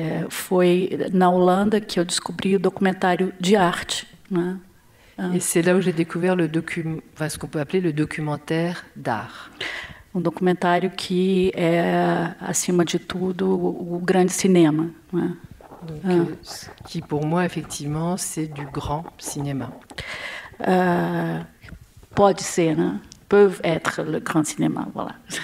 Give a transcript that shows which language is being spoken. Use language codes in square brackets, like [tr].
[pt] foi na Holanda que eu descobri o documentário de arte, né? [fr] Et c'est là où j'ai découvert ce qu'on peut appeler le documentaire d'art. [pt] Documentário que é, acima de tudo, o grande cinema, né? [fr] Donc, qui pour moi, effectivement, c'est du grand cinéma. [pt] Pode ser, né? [fr] Peuvent être le grand cinéma, voilà.